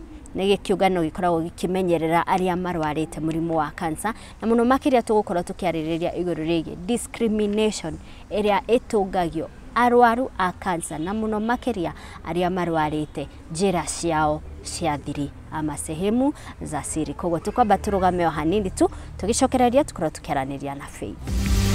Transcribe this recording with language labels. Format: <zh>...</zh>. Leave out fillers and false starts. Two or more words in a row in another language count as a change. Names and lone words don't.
<ki>Nige kiungano gikoragwo gikimenyerera aria marwarite murimu wa cancer, na muno makiria tugukorwo tukiaririria iguru rigi discrimination iria itungagio arwaru a cancer, na muno makiria aria marwarite njira ciao cia thiri ama</ki> <sw>sehemu za siri.</sw> <ki>Koguo tukwamba turugame hanini tu tugicokereria tukorwo tukiaraniria na Faith.</ki>